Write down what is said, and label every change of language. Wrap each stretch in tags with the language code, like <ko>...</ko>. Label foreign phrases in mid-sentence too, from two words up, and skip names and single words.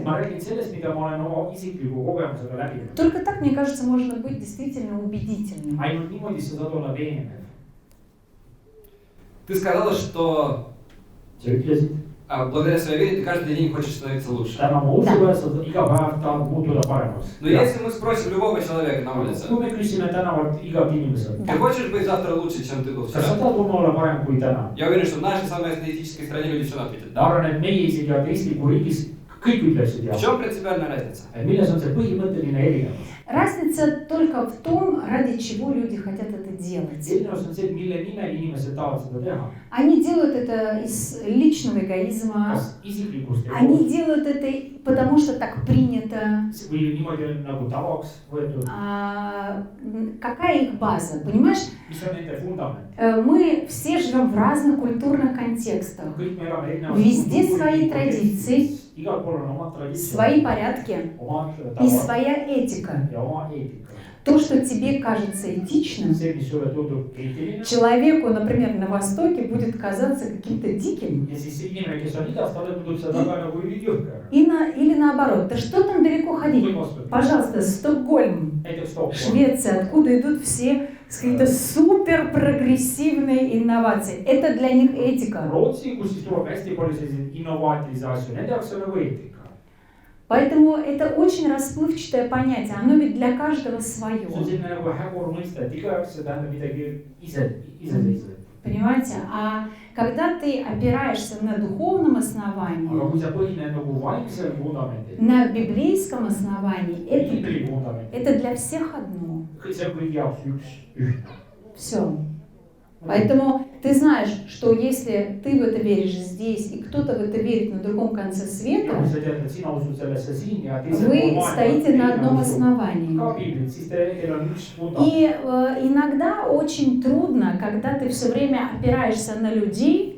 <et>ma räägin sellest, mida ma olen oma isikliku kogemusega läbinud.</et> <ru>Только так, мне кажется, можно быть действительно убедительным.</ru> <et>ainult niimoodi sa saad olla veenev.</et> <ru>Ты сказала, что</ru> <et>sa ütlesid,</et> <ru>благодаря своей вере ты каждый день хочешь становиться лучше.</ru> <et>täna ma usule, sa iga päev tahad muutuda paremaks.</et> <ru>Но если мы спросим любого человека на улице,</ru> <et>kui me küsime tänavalt igalt inimeselt,</et> <ru>ты хочешь быть завтра лучше, чем ты был</ru> <et>kas sa</et> <ru>вчера?</ru> <et>tahad homme olla parem kui täna?</et> <ru>Я уверен, что в нашей самой атеистической стране люди все равно ответят</ru> <et>ma</et> <ru>да.</ru> <et>arvan, et meie isegi ateistliku riigis kõik ütleksid</et> <ru>В</ru> <et>jah.</et> <ru>чем принципиальная разница?</ru> <et>milles on see põhimõtteline erinevus?</et> <ru>Разница только в том, ради чего люди хотят это делать.</ru> <et>erinevus on see, et mille nimel inimesed tahavad seda teha.</et> <ru>Они делают это из личного эгоизма,</ru> <et>Kas isiklikust</et> <ru>они делают это потому, что так принято.</ru> <et>või niimoodi on nagu tavaks võetud.</et> <ru>Какая их база, понимаешь?</ru> <et>Mis on nende vundament?</et> <ru>Мы все живем в разных культурных контекстах.</ru> <et>Kõik me elame erinevas</et> <ru>Везде свои традиции,</ru> <et>igal pool on omad traditsioonid,</et> <ru>свои порядки</ru> <et>omad</et> <ru>и</ru> <et>tavad</et> <ru>своя этика.</ru> <et>ja oma eetika.</et> <ru>То, что тебе кажется этичным,</ru> <et>See, mis sulle tundub eetiline,</et> <ru>человеку, например, на Востоке будет казаться каким-то диким.</ru> <et>ja siis see inimene, kes on idas, talle tundub see väga nagu jõhker.</et> <ru>Или наоборот, да что там далеко ходить?</ru> <et>Või vastupidi.</et> <ru>Пожалуйста, Стокгольм,</ru> <et>Näiteks Stockholm.</et> <ru>Швеция, откуда идут все какие-то супер прогрессивные инновации. Это для них этика.</ru> <et>Rootsi, kus siis tuleb hästi palju selliseid innovaatilisi asju, nende jaoks on nagu eetika.</et> <ru>Поэтому это очень расплывчатое понятие, оно ведь для каждого свое.</ru> <et>See on selline nagu hägur mõiste, et iga jaoks see tähendab midagi iseseisvat.</et> <ru>Понимаете? А когда ты опираешься на духовном основании,</ru> <et>Aga kui sa põhined nagu vaimsel vundamendil,</et> <ru>на библейском основании,</ru> <et>piibli vundamendil,</et> <ru>это для всех одно.</ru> <et>see on kõigi jaoks ühtne.</et> <ru>Все. Поэтому ты знаешь, что если ты в это веришь здесь, и кто-то в это верит на другом конце</ru> <et>Ja</et> <ru>света,</ru> <et>kui sa tead, et sina usud sellesse siin ja teised</et> <ru>вы стоите на одном основании.</ru> <et>ka piiblit, siis teil on üks vundament.</et> <ru>И иногда очень трудно, когда ты все время опираешься на людей,</ru>